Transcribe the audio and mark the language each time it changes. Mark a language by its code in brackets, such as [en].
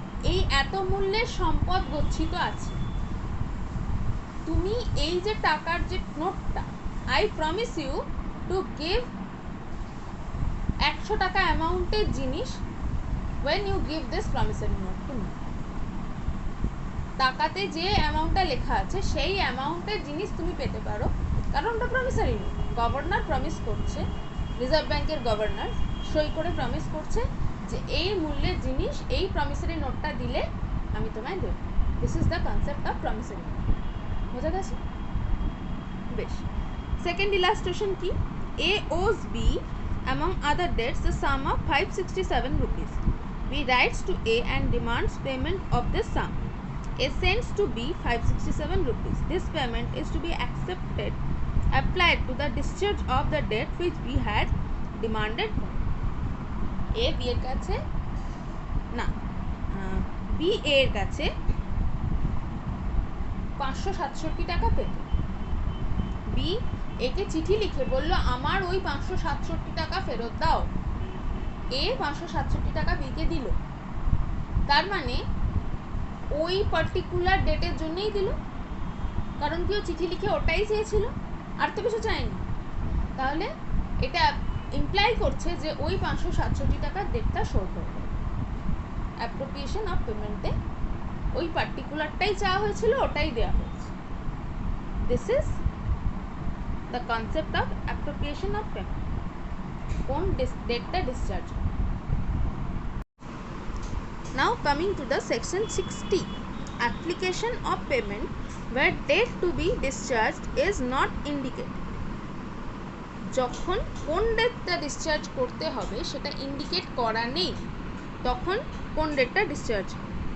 [bn] এই এত মূল্যের সম্পদ গচ্ছিত আছে, তুমি এই যে টাকার যে নোটটা, I promise you to give 100 টাকা অ্যামাউন্টের জিনিস when you give this promissory note to me, টাকাতে যে অ্যামাউন্টটা লেখা আছে সেই অ্যামাউন্টের জিনিস তুমি পেতে পারো, কারণ ওটা প্রমিসারি নোট। গভর্নর প্রমিস করছে, রিজার্ভ ব্যাংকের গভর্নর সই করে প্রমিস করছে যে এই মূল্যের জিনিস এই প্রমিসারি নোটটা দিলে আমি তোমায় দেব। [en] This is the concept of promissory note. [bn] বোঝা গেছে? বেশ। সেকেন্ড ইলাস্ট্রেশন কি? [en] A owes B among other debts the sum of 567 rupees. B writes to A and demands payment of this sum. A sends to B 567 rupees. This payment is to be applied to the discharge of the debt which B had demanded from. [bn] A B এর কাছে না, B A এর কাছে 567 টাকা পেত। B একে চিঠি লিখে বলল আমার ওই 567 টাকা ফেরত দাও। A 567 টাকা B কে দিল, তার মানে ওই পার্টিকুলার ডেটের জন্যই দিল, কারণ কি ও চিঠি লিখে ওটাই চেয়েছিল, আর তো কিছু চাইনি। তাহলে এটা ইমপ্লাই করছে যে ওই 567 টাকার ডেটটা শোধ হয়ে গেল। অ্যাপ্রোপ্রিয়েশন অফ পেমেন্টে ওই পার্টিকুলারটাই চাওয়া হয়েছিল, ওটাই দেওয়া হয়েছে। [en] This is the concept of appropriation of payment, কোন ডেটটা discharge. Now coming to the section 60, application of payment where date to be discharged is not indicated. [bn] যখন কোন ডেটটা ডিসচার্জ করতে হবে সেটা ইন্ডিকেট করা নেই, তখন কোন ডেটটা ডিসচার্জ হবে।